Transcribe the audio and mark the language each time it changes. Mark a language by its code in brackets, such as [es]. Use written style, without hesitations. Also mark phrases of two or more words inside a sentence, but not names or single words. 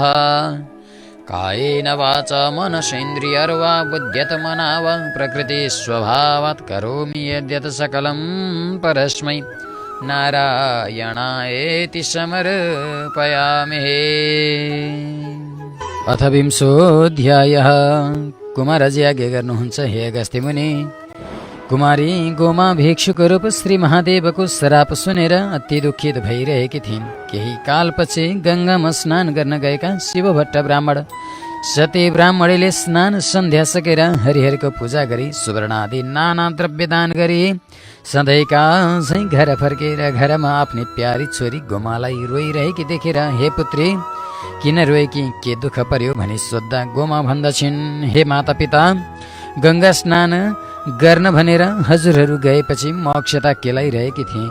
[sa] कायेन वाचा मनसेन्द्रियर्वा बुद्ध्यत्मना वा प्रकृतिस्वभावात् करोमि यद्यत् सकलं परस्मै नारायणायेति समर्पयामि। [ne] अथ 20 कुमारजी आज्ञा गर्नुहुन्छ, हे अगस्त्य मुनि, कुमारी गोमा भिक्षुको रूप श्री महादेवको श्राप सुनेर अति दुखित भइरहेकी थिइन्। केही कालपछि गङ्गामा स्नान गर्न गएका शिवभट्ट ब्राह्मण सती ब्राह्मणीले स्नान सन्ध्या सकेर हरिहरको पूजा गरी सुवर्ण आदि नाना द्रव्य दान गरी सधैँका झैँ घर फर्केर घरमा आफ्नी प्यारी छोरी गोमालाई रोइरहेकी देखेर, हे पुत्री किन रोएकी, के दुःख पर्यो भनी सोद्धा गोमा भन्दछिन्, हे माता पिता, गङ्गा स्नान गर्न भनेर हजुरहरू गएपछि म अक्षता केलाइरहेकी थिएँ।